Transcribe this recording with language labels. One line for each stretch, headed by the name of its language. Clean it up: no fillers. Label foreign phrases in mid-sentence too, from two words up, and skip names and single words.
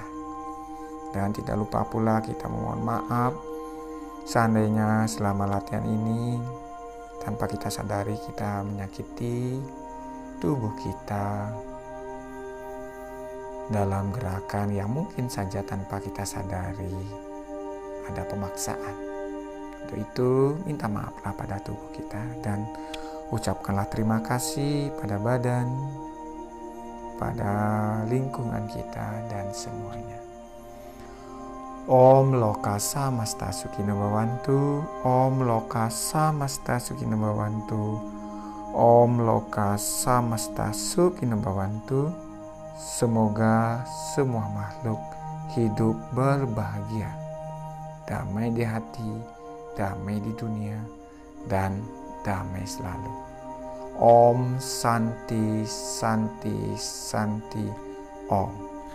Indonesian: Dan tidak lupa pula kita memohon maaf seandainya selama latihan ini tanpa kita sadari kita menyakiti tubuh kita dalam gerakan yang mungkin saja tanpa kita sadari ada pemaksaan. Untuk itu minta maaflah pada tubuh kita dan ucapkanlah terima kasih pada badan, pada lingkungan kita dan semuanya.
Sanskrit: Om Loka Samasta Sukhino Bhavantu, Om Loka Samasta Sukhino Bhavantu, Om Loka Samasta Sukhino Bhavantu.
Indonesian: Semoga semua makhluk hidup berbahagia, damai di hati, damai di dunia, dan damai selalu.
Sanskrit: Om Santi Santi Santi Om.